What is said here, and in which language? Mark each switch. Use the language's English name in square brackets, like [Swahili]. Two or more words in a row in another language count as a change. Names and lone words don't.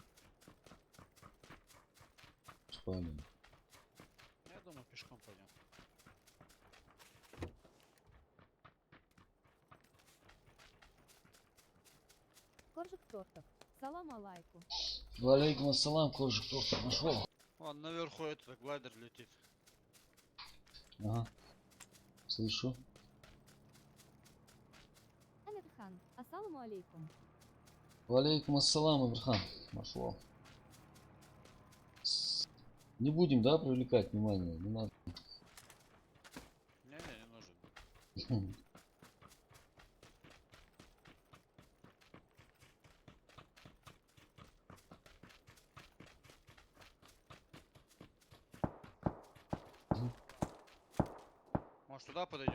[Russian] Спальня. Я думаю, пешком пойдем. Коржик тортов. [Arabic] سلام عليكم. وعليكم السلام, [Russian] коржик просто нашел. Вон наверху этот глайдер летит. Ага. Слышу. Амирхан, [Arabic] السلام عليكم. وعليكم السلام, Ибрахан. [Russian] Нашел. Не будем, да, привлекать внимание? Не надо. Не нужен. Может туда подойдем?